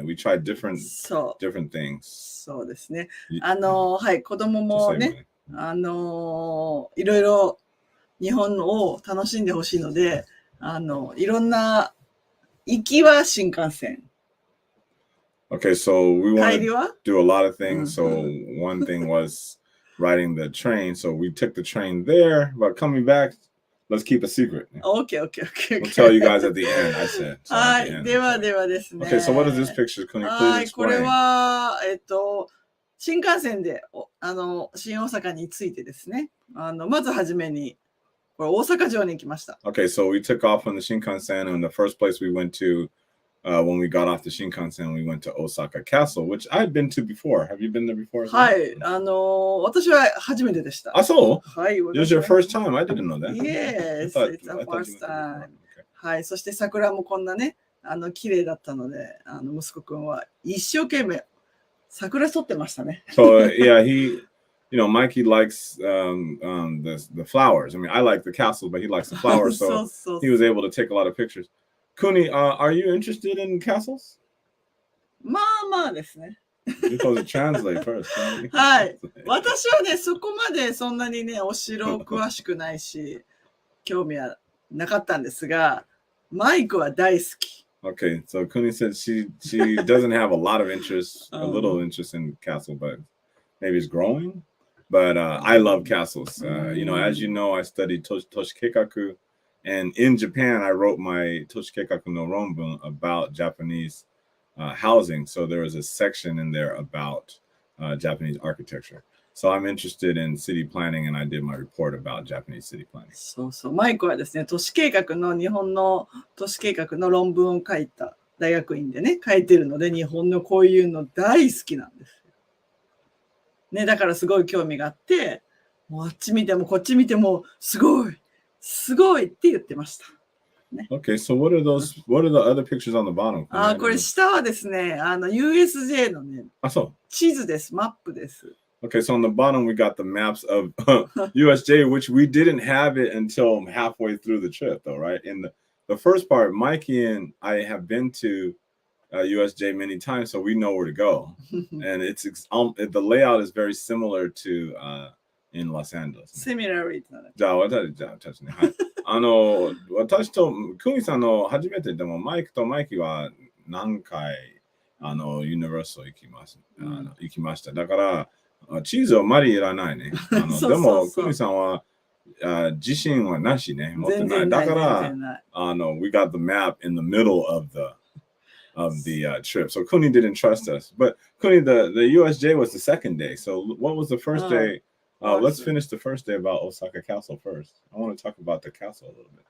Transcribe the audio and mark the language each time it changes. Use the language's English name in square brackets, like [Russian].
[English] We tried different things. [Japanese] そうですね。はい、子供もね、いろいろ日本を楽しんでほしいので、いろんな行きは新幹線。 [English] Okay, so we want to do a lot of things. So one thing was riding the train. So we took the train there, but coming back.Let's keep a secret. Okay. We'll tell you guys at the end, I said. はい。ではですね。 Okay, so what is this picture? Can you please explain? [Japanese] これは、新幹線で、新大阪に着いてですね。まずはじめに、これ大阪城に行きました。 [English] Okay, so we took off from the Shinkansen, and the first place we went to, when we got off the Shinkansen, we went to Osaka Castle, which I had been to before. Have you been there before? [Japanese] はい。私は初めてでした。あ、そう？はい。 [English] It was your first time? I didn't know that. Yes, it's the first time. はい。 [Japanese] そして桜もこんなね、綺麗だったので、息子くんは一生懸命桜撮ってましたね。 [English] So, yeah, Mikey likes the flowers. I mean, I like the castle, but he likes the flowers, so he was able to take a lot of pictures. Kuni, are you interested in castles? [Japanese] まあですね。 [English] You're supposed to translate first. [Japanese] はい。私はね、そこまでそんなにね、お城詳しくないし、興味はなかったんですが、マイクは大好き。 [English] Okay, so Kuni said she doesn't have a lot of interest, a little interest in castle, but maybe it's growing. But I love castles. As you know, I studied Toshikeikaku. And in Japan, I wrote my [Japanese] Toshikeikaku no Ronbun [English] about Japanese housing. So there was a section in there about Japanese architecture. So I'm interested in city planning, and I did my report about Japanese city planning. [Japanese] そう。マイクはですね、日本の都市計画の論文を書いた大学院でね、書いてるので、日本のこういうの大好きなんです。ね、だからすごい興味があって、もうあっち見てもこっち見てもすごいって言ってました。ね、 [English] Okay, so what are the other pictures on the bottom? [Japanese] これ下はですね、USJ のね、地図です、マップです。 [English] Okay, so on the bottom we got the maps of USJ, which we didn't have it until halfway through the trip, though, right? In the first part, Mikey and I have been to USJ many times, so we know where to go. And the layout is very similar to in Los Angeles. Similarly. [Japanese] じゃあ私ね。はい。私とクニさんの初めてでもマイクとマイキーは何回ユニバーサル行きました。だから、チーズはあまりいらないね。でも、クニさんは、自信はなしね。持ってない。だから、 [English] we got the map in the middle of the trip. So Kuni didn't trust us. But Kuni, the USJ was the second day. So what was the first day? Let's finish the first day about Osaka Castle first. I want to talk about the castle a little bit.